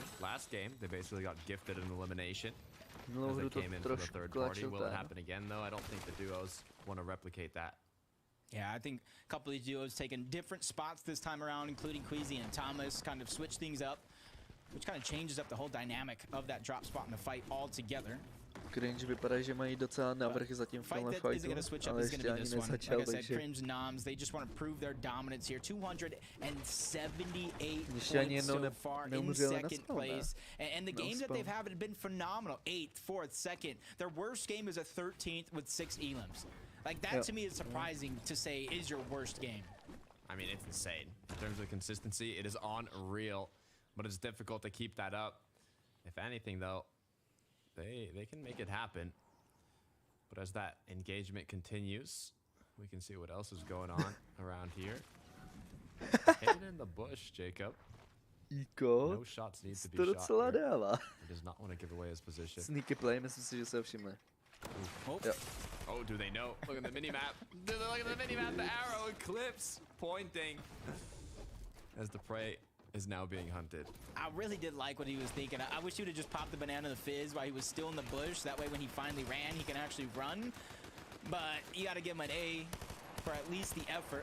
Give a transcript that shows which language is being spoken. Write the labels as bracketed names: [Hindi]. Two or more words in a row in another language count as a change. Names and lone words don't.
[English] Last game, they basically got gifted an elimination as they came into the third party. Will it happen again, though? I don't think the duos want to replicate that. Yeah, I think a couple of these duos taking different spots this time around, including Queasy and Thomas, kind of switch things up, which kind of changes up the whole dynamic of that drop spot in the fight altogether. [Czech] Cringe vypadá, že mají docela navrch zatím v tomhle fightu, ale ještě ani nezačal, takže... [English] Cringe Noms, they just want to prove their dominance here. 278 points so far in second place. And the games that they've had have been phenomenal. 8th, 4th, 2nd. Their worst game is a 13th with 6 elims. Like, that to me is surprising to say is your worst game. I mean, it's insane. In terms of consistency, it is unreal, but it's difficult to keep that up. If anything, though, they can make it happen. But as that engagement continues, we can see what else is going on around here. Hidden in the bush, Jacob. No shots need to be shot here. He does not want to give away his position. Sneaky play, [Czech] myslím si, že se všimne. [English] Oh, do they know? Look at the mini-map. Look at the mini-map. The arrow eclipse pointing as the prey is now being hunted. I really did like what he was thinking. I wish he would have just popped the banana in the fizz while he was still in the bush. That way when he finally ran, he can actually run. But you got to give him an A for at least the effort.